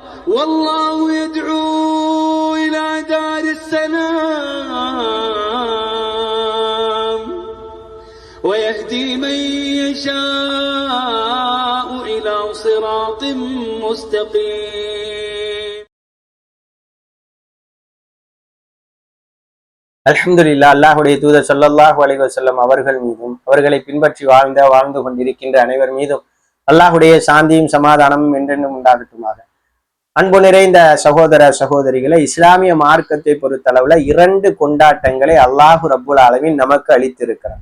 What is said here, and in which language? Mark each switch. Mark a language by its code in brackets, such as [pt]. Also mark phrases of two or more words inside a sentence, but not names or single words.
[ar] والله يدعو إلى دار السلام ويهدي من يشاء إلى صراط مستقيم. அல்ஹம்துலில்லாஹ். [ta] அல்லாஹ்வுடைய தூதர் [ar] صلى الله عليه وسلم [ta] அவர்கள் மீதும் அவர்களை பின்பற்றி வாழ்ந்து கொண்டிருக்கின்ற அனைவர் மீதும் அல்லாஹ்வுடைய சாந்தியும் சமாதானமும் என்றென்றும் உண்டாகட்டுமாக. அன்பு நிறைந்த சகோதர சகோதரிகளை, இஸ்லாமிய மார்க்கத்தை பொறுத்தளவுல 2 கொண்டாட்டங்களை [ar] الله رب العالمين [ta] நமக்கு அளித்திருக்கிறார்.